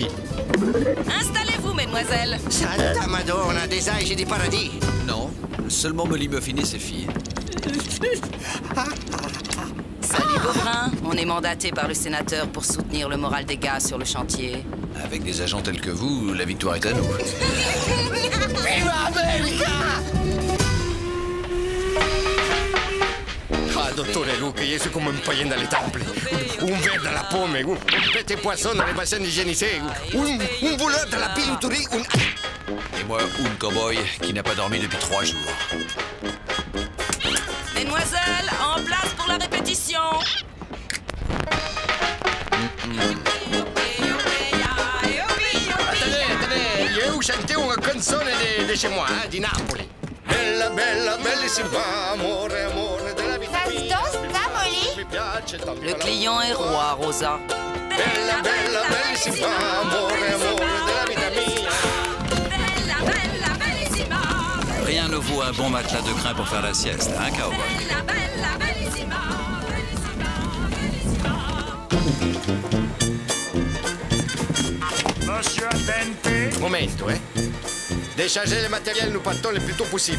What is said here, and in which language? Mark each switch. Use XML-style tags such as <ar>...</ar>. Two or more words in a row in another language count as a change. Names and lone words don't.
<fr>Installez-vous, mesdemoiselles.</fr> <it>Santa Madonna,</it> <fr>des âges et des paradis. Non, seulement Molly Muffin et ses filles. Salut, Beaubrun. On est mandaté par le sénateur pour soutenir le moral des gars sur le chantier. Avec des agents tels que vous, la victoire est à nous.</fr> <it>Viva America!</it> <fr>Ah, dottore Luke, je suis comme un païen dans les temples. Un verre dans la pomme, un petit poisson dans les bassins d'hygiénisé, un voleur dans la bijouterie, Et moi, un cowboy qui n'a pas dormi depuis 3 jours. Mesdemoiselles, en place pour la répétition. Attendez, je vais vous chanter une canzone de chez moi,</fr> <it>di Napoli. Bella, bella, bellissima, amore, amore della vita mia.</it> <fr>Ça se danse, ça, Molly? Le client est roi, Rosa.</fr> <it>Bella, bella, bellissima, amore, amore della vita mia.</it> <fr>vous un bon matelas de crin pour faire la sieste, hein, cowboy? Monsieur Attente. Momento, Déchargez le matériel, nous partons le plus tôt possible.</fr>